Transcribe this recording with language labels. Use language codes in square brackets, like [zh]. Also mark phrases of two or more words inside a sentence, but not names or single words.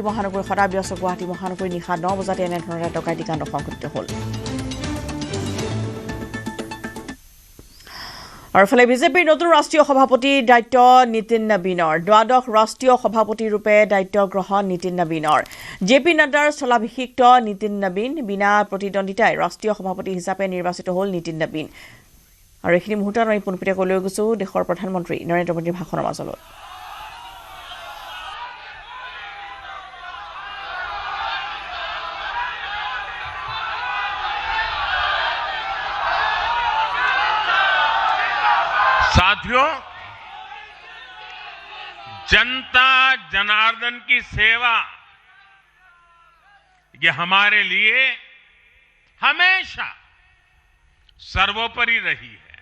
[as] মহানগৰী সদায় ব্যস্ত গুৱাহাটী মহানগৰী নিশা 9 বজাতে এনেধৰণে ডকাইতি কাণ্ড সংঘটিত হ'ল আৰু ফালে বিজেপিৰ নতুন ৰাষ্ট্ৰীয় সভাপতি দায়িত্ব নীতিন নবীনৰ দ্বাদশ ৰাষ্ট্ৰীয় সভাপতি ৰূপে দায়িত্ব গ্ৰহণ নীতিন নবীনৰ জেপি নাড্ডাৰ স্থলাভিষিক্ত নীতিন নবীন বিনা প্ৰতিদ্বন্দ্বিতাই ৰাষ্ট্ৰীয় সভাপতি হিচাপে নিৰ্বাচিত হ'ল নীতিন নবীন আৰু এইখিনি মুহূৰ্তত আমি পোনপটীয়াকৈ লৈ গৈছো দেশৰ প্ৰধানমন্ত্ৰী নৰেন্দ্ৰ মোদীৰ ভাষণৰ মাজলৈ [hi] साथियों, जनता जनार्दन की सेवा ये हमारे लिए हमेशा सर्वोपरि रही है।